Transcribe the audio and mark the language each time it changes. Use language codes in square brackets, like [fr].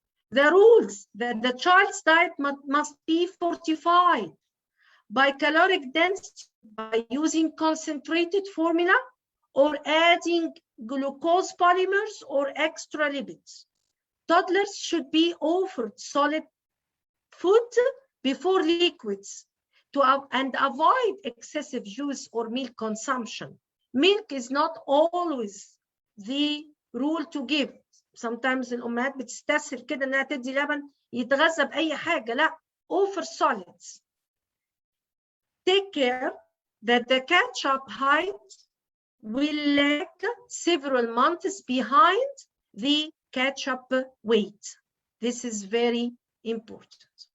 [en] The rules that the child's diet must be fortified by caloric density by using concentrated formula or adding glucose polymers or extra lipids. Toddlers should be offered solid food before liquids and avoid excessive juice or milk consumption. Milk is not always the rule to give. Sometimes [ar] الأمهات بتستسهل كده إنها تدي لبن يتغذى بأي حاجة. [en] لا, offer solids. Take care that the catch-up height will lag several months behind the catch-up weight. This is very important.